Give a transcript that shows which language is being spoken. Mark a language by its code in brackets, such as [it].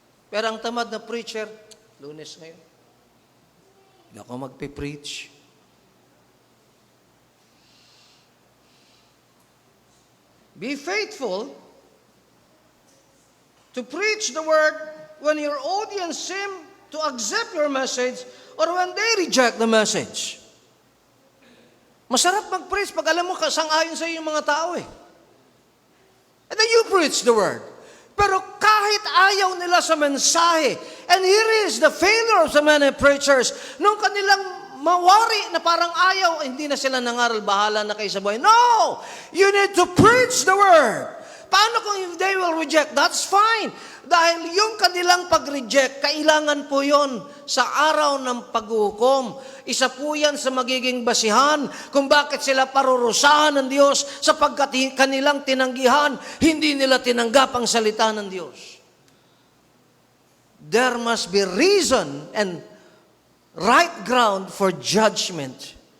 [tl] Pero ang tamad na preacher, Lunes ngayon, hindi ako magpipreach. [en] Be faithful to preach the word when your audience seem to accept your message or when they reject the message. [tl] Masarap mag-preach pag alam mo sang-ayon sa iyo yung mga tao eh. [en] And then you preach the word. [tl] Pero kahit ayaw nila sa mensahe, [en] and here is the failure of so many preachers, [tl] nung kanilang mawari na parang ayaw, hindi na sila nangaral, bahala na kayo sa buhay. No! [en] You need to preach the word. [tl] Paano kung [en] if they will reject? That's fine. [tl] Dahil yung kanilang pag-reject, kailangan po yon sa araw ng paghukom. Isa po yan sa magiging basihan kung bakit sila parurusahan ng Diyos sapagkat kanilang tinanggihan, hindi nila tinanggap ang salita ng Diyos. [en] There must be reason and right ground for judgment.